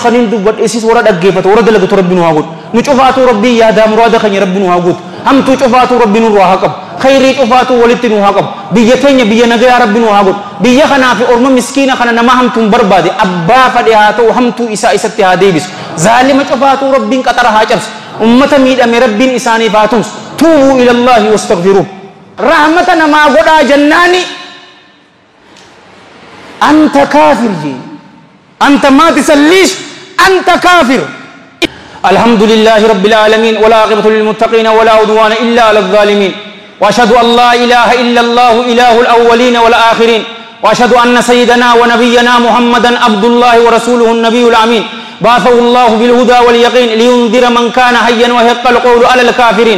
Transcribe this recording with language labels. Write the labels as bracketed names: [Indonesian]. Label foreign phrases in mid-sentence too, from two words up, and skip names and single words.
[Oromo] kaniin dubbadhe isis warra dhaggeeffatu warra dalagatu rabbi nu haa godhu nu cufaatu rabbii yaadaa muraada keenya rabbi nu haa godhu hamtuu cufaatu rabbi nu haa qabu khayrii cufaatu walitti nu haa qabu biyya teenya biyya nagayaa rabbi nu haa godhu biyya kanaa fi orma miskiina kana nama hamtuun barbaade abbaa fadhe haa ta'u hamtuu isaa isatti haa deebisu zaalima cufaatu rabbiin qaxara haa cabsu ummata miidhame rabbiin isaaniif haa tumsu [Arabic] توبوا إلى الله واستغفروه [Oromo] rahmata namaa godhaa jannaani [Arabic] أنت كافر jee أنت ما تسليش أنت كافر الحمد لله رب العالمين ولا عاقبة للمتقين ولا عدوان إلا على الظالمين وأشهد أن لا إله إلا الله إله الأولين والآخرين وأشهد أن سيدنا ونبينا محمدا عبد الله ورسوله النبي الأمين بعثه الله بالهدى واليقين لينذر من كان حيا ويحق القول على الكافرين